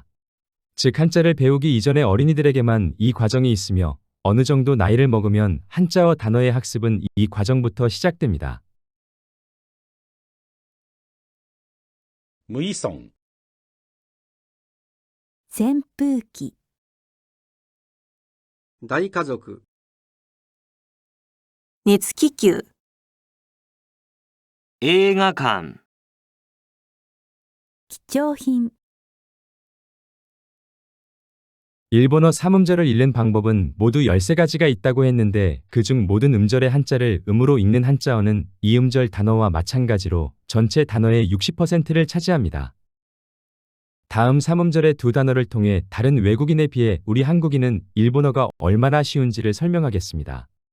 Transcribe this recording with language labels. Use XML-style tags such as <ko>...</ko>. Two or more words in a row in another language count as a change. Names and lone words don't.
<ko>즉, 한자를 배우기 이전에 어린이들에게만 이 과정이 있으며, 어느 정도 나이를 먹으면 한자어 단어의 학습은 이 과정부터 시작됩니다.</ko> <ja>無依存、扇風機、大家族、熱気球、映画館、貴重品。</ja> <ko>일본어 3음절을 읽는 방법은 모두 13가지가 있다고 했는데, 그중 모든 음절의 한자를 음으로 읽는 한자어는 2음절 단어와 마찬가지로 전체 단어의 60%를 차지합니다. 다음 3음절의 두 단어를 통해 다른 외국인에 비해 우리 한국인은 일본어가 얼마나 쉬운지를 설명하겠습니다.</ko>